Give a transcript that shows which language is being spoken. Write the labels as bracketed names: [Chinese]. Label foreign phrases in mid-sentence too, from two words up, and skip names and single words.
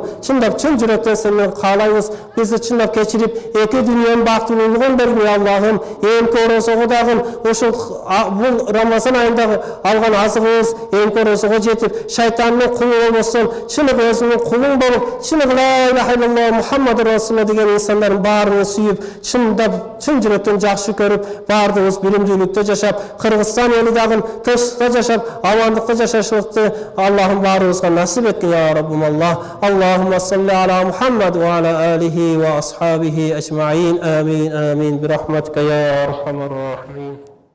[Kyrgyz] Чындап чын жүрөктөн сенден каалайбыз, бизди чындап кечирип, эки дүйнөнүн бактылуулугун бергин я Аллахым. Эмки орозого дагы ушул бул Рамазан айында алган азыгыбыз эмки орозого жетип, шайтандын кулу болбостон, чыныгы өзүңдүн кулуң болуп, чыныгы [Arabic] لا إله إلا الله محمد رسول الله [Kyrgyz] деген инсандардын баарын сүйүп, чындап чын жүрөктөн жакшы көрүп, баардыгыбыз билимдүүлүктө жашап, Кыргызстан эли дагы тынчтыкта жашап, амандыкта жашашыбызды Аллахым баарыбызга насип эткин я Раббим Аллах. [Arabic] اللهم صل على محمد وعلى آله وأصحابه أجمعين. آمين، آمين، برحمتك يا أرحم الراحمين.